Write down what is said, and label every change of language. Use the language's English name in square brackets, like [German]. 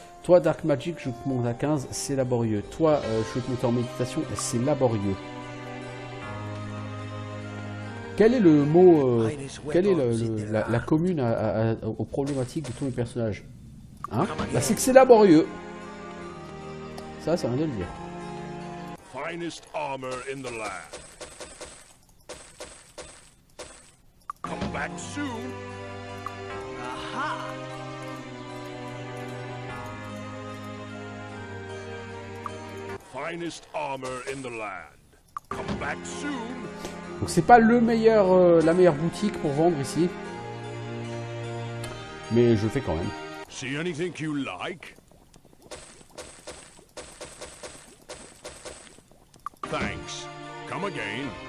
[French] Toi, Dark Magic, je te monte à 15, c'est laborieux. Toi, je vais te monter en méditation, c'est laborieux. Quel est le mot, quelle est la commune aux problématiques de tous les personnages? Hein? Bah, c'est que c'est laborieux. Ça vient de le dire. [English] Finest armor in the land. Come back soon. Aha! Finest armor in the land. Come back soon. [French] Donc c'est pas le meilleur, la meilleure boutique pour vendre ici. Mais je le fais quand même. [English] See anything you like? Thanks. Come again.